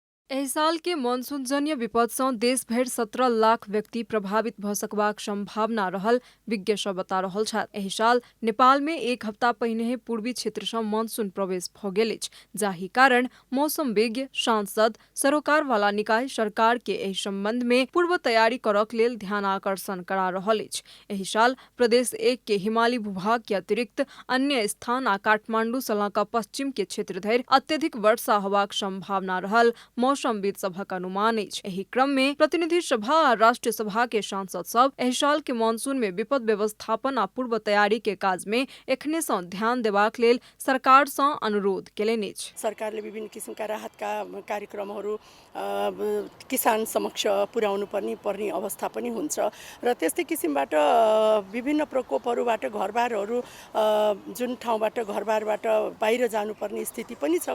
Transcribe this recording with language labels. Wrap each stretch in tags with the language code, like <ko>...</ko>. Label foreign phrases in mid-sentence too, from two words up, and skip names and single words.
<mai>एहि साल के मानसून जन्य विपद सँ देशभर 17 लाख व्यक्ति प्रभावित भ सकबाक संभावना रहल विज्ञ सब बता रहल छथि। एहि साल नेपाल में एक हफ्ता पहिने पूर्वी क्षेत्र सँ मानसून प्रवेश भ गेल अछि, जाहि कारण मौसमविज्ञ, सांसद, सरोकार वाला निकाय सरकार के एहि संबंध में पूर्व तैयारी करक लेल ध्यान आकर्षण करा रहल अछि। एहि साल प्रदेश 1 के हिमाली भूभाग के अतिरिक्त अन्य स्थान आ काठमांडू सँ लऽ कऽ पश्चिम के क्षेत्र धरि अत्यधिक वर्षा होबाक संभावना रहल मौसमविद सभक अनुमान अछि। एहि क्रम में प्रतिनिधि सभा आ राष्ट्रीय सभा के सांसद सब एहि साल के मानसून में विपद व्यवस्थापन आ पूर्व तैयारी के काज में एखने सँ ध्यान देबाक लेल सरकार सँ अनुरोध केलनि अछि।</mai> <ne>सरकारले विभिन्न किसिमका राहतका कार्यक्रमहरू किसान समक्ष पुर्याउनु पर्ने अवस्था पनि हुन्छ र त्यस्तै किसिमबाट विभिन्न प्रकोपहरूबाट घरबारहरू जुन ठाउँबाट घरबारबाट बाहिर जानुपर्ने स्थिति पनि छ।</ne>